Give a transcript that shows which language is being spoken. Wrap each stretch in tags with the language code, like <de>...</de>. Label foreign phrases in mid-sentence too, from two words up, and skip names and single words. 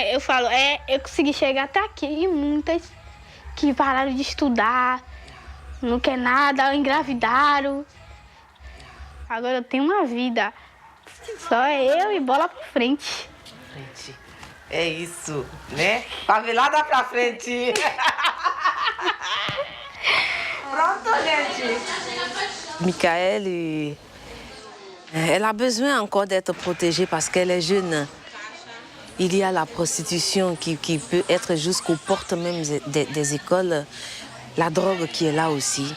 <pt>Eu falo, eu consegui chegar até aqui. E muitas que pararam de estudar, não quer nada, engravidaram. Agora eu tenho uma vida. Só eu e bola pra frente. É isso, né? Favelada pra frente. Pronto, gente.</pt> <fr>Michael, elle a besoin encore d'être protégée parce qu'elle est jeune. Il y a la prostitution qui peut être jusqu'aux portes même des écoles, la drogue qui est là aussi.</fr>